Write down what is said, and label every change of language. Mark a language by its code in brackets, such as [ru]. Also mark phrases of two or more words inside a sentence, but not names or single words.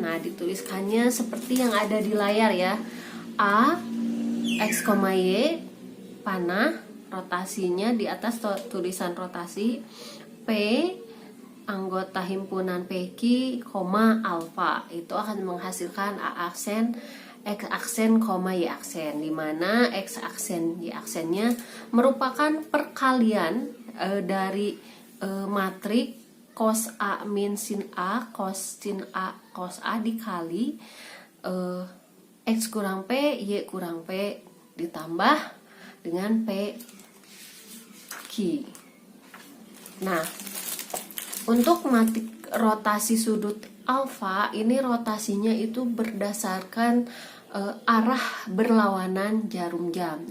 [id] Nah, dituliskannya seperti yang ada di layar ya. A x, y panah, rotasinya di atas tulisan rotasi, P anggota himpunan PQ, alfa, itu akan menghasilkan A aksen, X aksen, Y aksen, di mana X aksen, Y aksennya merupakan perkalian dari matrik cos A min sin A, cos sin A, cos A dikali X kurang P, Y kurang P ditambah dengan P Q. Nah, untuk matrik rotasi sudut alfa, ini rotasinya itu berdasarkan arah berlawanan jarum jam.